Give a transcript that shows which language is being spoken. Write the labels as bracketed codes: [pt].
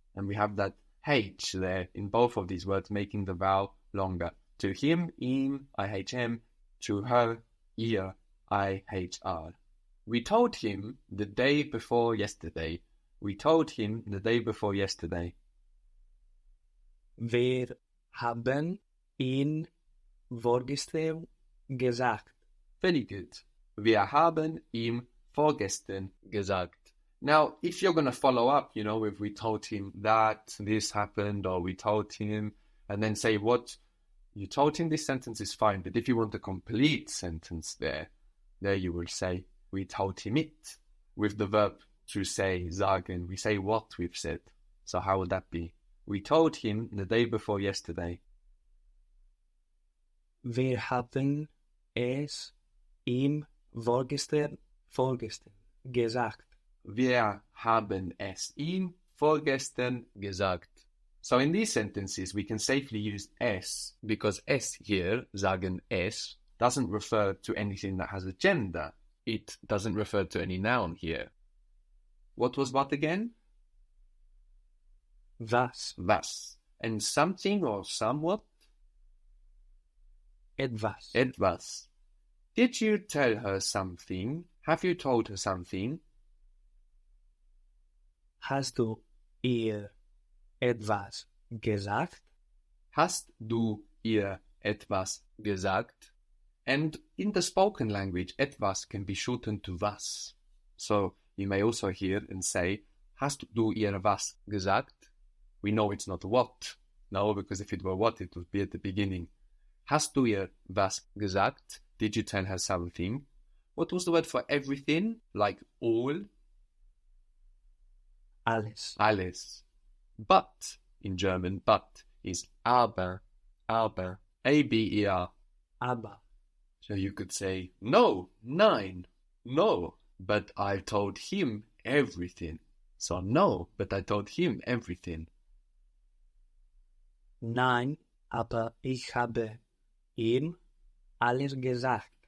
[en] And we have that H there in both of these words, making the vowel longer. To him, ihm, IHM. To her, ihr, IHR. We told him the day before yesterday. We told him the day before yesterday. [de] Wir haben ihn vorgestern gesagt. [en] Very good. [de] Wir haben ihm vorgestern gesagt. [en] Now, if you're going to follow up, if we told him that this happened, or we told him, and then say what you told him, this sentence is fine. But if you want a complete sentence there you will say, we told him it. With the verb to say, sagen, we say what we've said. So how would that be? We told him the day before yesterday. [de] Wir haben es ihm vorgestern gesagt. Wir haben es ihm vorgestern gesagt. [en] So in these sentences, we can safely use es, because es here, sagen es, doesn't refer to anything that has a gender. It doesn't refer to any noun here. What was what again? [de] Was. Was. [en] And something or somewhat? [de] Etwas. Etwas. [en] Did you tell her something? Have you told her something? [de] Hast du ihr etwas gesagt? Hast du ihr etwas gesagt? [en] And in the spoken language, etwas can be shortened to was. So you may also hear and say, [de] hast du ihr was gesagt? [en] We know it's not what. No, because if it were what, it would be at the beginning. [de] Hast du ihr was gesagt? [en] Did you tell her something? What was the word for everything? Like all? [de] Alles. Alles. [en] But, in German, but is aber. [de] Aber. A-B-E-R. Aber. [en] So you could say, no, nein, no, but I told him everything. So no, but I told him everything. [de] Nein, aber ich habe ihm alles gesagt.